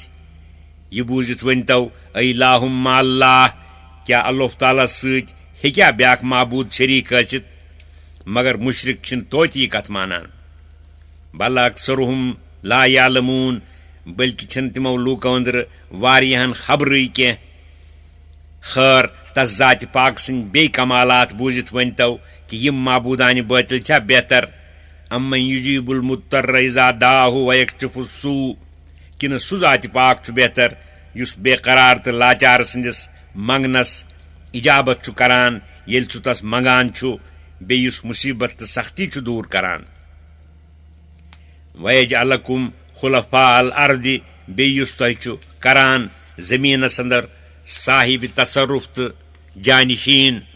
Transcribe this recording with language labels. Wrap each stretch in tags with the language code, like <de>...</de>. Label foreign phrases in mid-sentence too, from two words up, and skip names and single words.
<ks>یہ بوٗزِتھ ؤنتو</ks> <ar>الہم مع اللہ</ar> <ks>کیا اللہ تعالیٰ سۭتۍ ہیٚکیٛاہ بیٛاکھ معبوٗد شریٖک ٲسِتھ؟ مگر مشرک چھِنہٕ توتہِ یہِ کتھ مانان.</ks> <ar>بل اکثرهم لا یعلمون</ar> <ks>بلکہ چھنہٕ تِمو لوٗکو أنٛدرٕ واریاہن خبرٕے کینٛہہ. خٲر تس ذات پاک سٕنٛدۍ بیٚیہِ کمالات بوٗزِتھ ؤنتو کہ یم معبوٗدانہِ باطل چھا بہتر</ks> <ar>امن یجیب المضطر اذا دعاہ ویکشف السوء</ar> <ks>کنہ سُہ ذات پاک چھُ بہتر یُس بے قرار تہٕ لاچار سٕنٛدِس منگنس اجابت چھُ کران ییٚلہِ سُہ تس منگان چھُ بیٚیہِ یُس مصیبت تہٕ سختی چھُ دوٗر کران.</ks> <ar>ویجعلکم خلفاء الارض</ar> <ks>بیٚیہِ یُس تۄہہِ چھُ کران زمیٖنس اندر صاحب تصرف تہٕ جانشین.</ks>